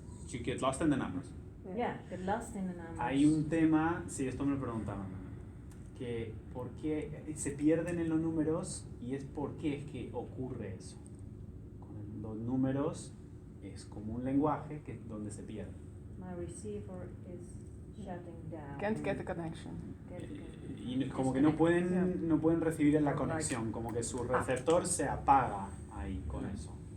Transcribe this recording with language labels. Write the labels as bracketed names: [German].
[English] You get lost in the numbers. Yeah, get lost in the numbers. [Spanish] Hay un tema, sí, esto me lo preguntaban, que por qué se pierden en los números y es por qué es que ocurre eso. Con los números es como un lenguaje que donde se pierde. [English] My receiver is shutting down. Can't get the connection. [Spanish] Y como que no pueden recibir en la conexión, como que su receptor se apaga ahí con eso.